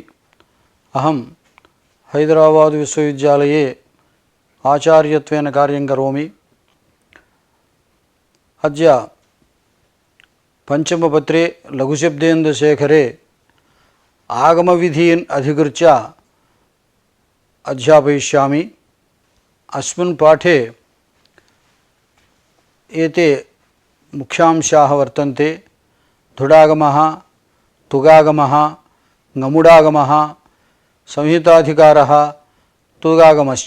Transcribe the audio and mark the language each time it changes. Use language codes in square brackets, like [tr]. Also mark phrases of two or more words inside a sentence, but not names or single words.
[sa] అహం హైదరాబాద్ విశ్వవిద్యాలయే ఆచార్యత్వేన కార్యం కరోమి. అద్య పంచమపత్రే లఘుశబ్దేంద్రశేఖరే ఆగమవిధీన్ అధికృత్య అధ్యాపయిష్యామి. अस्मिन् पाठे एते मुख्यांशाः वर्तन्ते. धुडागमः, तुगागमः, ngमुडागमः, संहिताधिकारः, तुगागमश्च.